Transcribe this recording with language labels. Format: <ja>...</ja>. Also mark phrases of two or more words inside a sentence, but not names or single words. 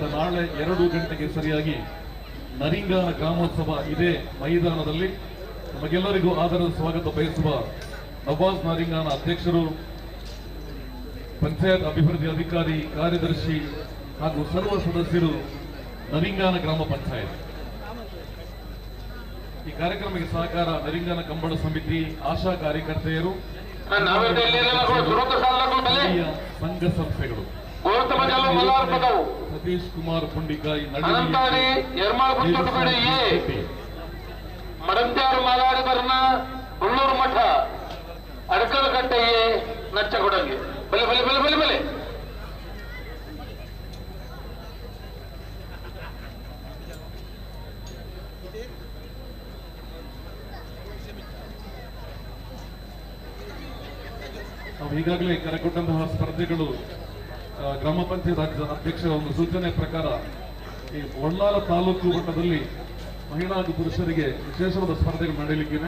<kn>ನಾಳೆ 2 ಗಂಟೆಗೆ ಸರಿಯಾಗಿ ನರಿಂಗಾನ ಗ್ರಾಮೋತ್ಸವ ಇದೇ ಮೈದಾನದಲ್ಲಿ ನಮಗೆಲ್ಲರಿಗೂ ಆದರದ ಸ್ವಾಗತ ಬಯಸುವ ನವಾಜ್ ನರಿಂಗಾನ ಅಧ್ಯಕ್ಷರು, ಪಂಚಾಯತ್ ಅಭಿವೃದ್ಧಿ ಅಧಿಕಾರಿ, ಕಾರ್ಯದರ್ಶಿ ಹಾಗೂ ಸರ್ವ ಸದಸ್ಯರು, ನರಿಂಗಾನ ಗ್ರಾಮ ಪಂಚಾಯತ್. ಈ ಕಾರ್ಯಕ್ರಮಕ್ಕೆ ಸಹಕಾರ ನರಿಂಗಾನ ಕಂಬಳ ಸಮಿತಿ, ಆಶಾ ಕಾರ್ಯಕರ್ತೆಯರು, ಸಂಘ ಸಂಸ್ಥೆಗಳು, ಸತೀಶ್ ಕುಮಾರ್ ಪುಂಡಿಕಾಯಿ,</kn> <tcy>ಮಡಂತ್ಯಾರು ಮಾಲಾಡಿ ಬರ್ನ ಹುಳ್ಳೂರು ಮಠ ಅಡಕಲಕಟ್ಟೆಯೇ ನಚ್ಚಗೊಡಂಗೆ ಬಲೆ ಬಲೆ ಬಲೆ ಬಲೆ ಬಲೆ</tcy> <kn>ನಾವು ಈಗಾಗಲೇ ಕರೆಕೊಟ್ಟಂತಹ ಸ್ಪರ್ಧೆಗಳು ಗ್ರಾಮ ಪಂಚಾಯತ್ ಅಧ್ಯಕ್ಷರ ಒಂದು ಸೂಚನೆ ಪ್ರಕಾರ ಈ ಒಳ್ಳಾಲ ತಾಲೂಕು ಮಟ್ಟದಲ್ಲಿ ಮಹಿಳಾ ಹಾಗೂ ಪುರುಷರಿಗೆ ವಿಶೇಷವಾದ ಸ್ಪರ್ಧೆಗಳು ನಡೆಯಲಿಕ್ಕಿವೆ.</kn>